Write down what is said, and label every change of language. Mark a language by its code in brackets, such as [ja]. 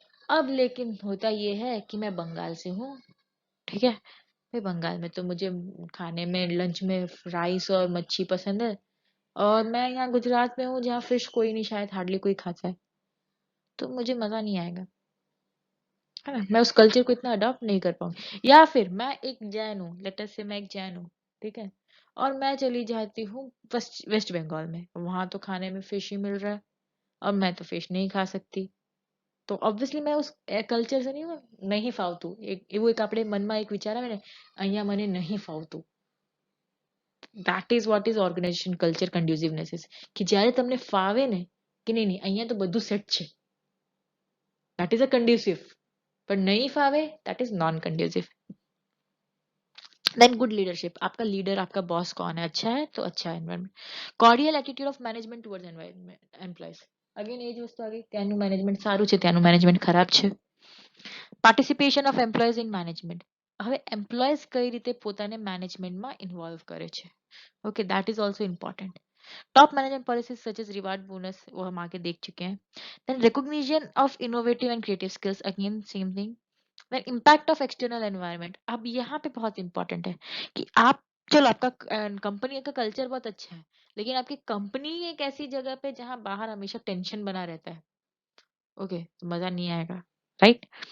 [hi] अब लेकिन होता ये है कि मैं बंगाल से हूँ. ठीक है, भाई बंगाल में तो मुझे खाने में लंच में राइस और मच्छी पसंद है, और मैं यहाँ गुजरात में हूँ जहाँ फिश कोई नहीं, शायद हार्डली कोई खाता है, तो मुझे मजा नहीं आएगा, है ना, मैं उस कल्चर को इतना अडॉप्ट नहीं कर पाऊंगी. या फिर मैं एक जैन हूँ, [en] let us से [hi] मैं एक जैन हूँ, ठीक है, और मैं चली जाती हूँ वेस्ट वेस्ट बंगाल में, वहां तो खाने में फिश ही मिल रहा है, और मैं तो फिश नहीं खा सकती, तो ऑब्वियसली मैं उस कल्चर से नहीं हूँ. [gu] नहीं फावतू एक वो एक આપણે મનમાં એક વિચાર આવે ને, અહીંયા મને નહીં ફાવતું. [en] that is what is organization culture conduciveness is, [gu] કે જ્યારે તમને ફાવે ને કે નહીં નહીં અહીંયા તો બધું સેટ છે, [en] that is a conducive. पर नहीं फावे, that is non conducive. Then good leadership. [hi] आपका लीडर, आपका बॉस कौन है, अच्छा है तो अच्छा environment. [en] Cordial attitude of management towards employees. [gu] Again એ જ વસ્તુ આવી, ત્યાંનું મેનેજમેન્ટ સારું છે, ત્યાંનું મેનેજમેન્ટ ખરાબ છે. [en] Participation of employees in management. [gu] હવે એમ્પ્લોઈઝ કઈ રીતે પોતાને મેનેજમેન્ટમાં ઇન્વોલ્વ કરે છે. [en] Okay, that is also important. Top management policies such as reward bonus, [hi] वो हम आगे देख चुके हैं. [en] Then recognition of innovative and creative skills, again same thing. Then impact of external environment. [hi] अब यहाँ पे बहुत इंपॉर्टेंट है कि आप, चलो आपका कंपनी का कल्चर बहुत अच्छा है, लेकिन आपकी कंपनी एक ऐसी जगह पे जहाँ बाहर हमेशा टेंशन बना रहता है, ओके, तो मजा नहीं आएगा, राइट.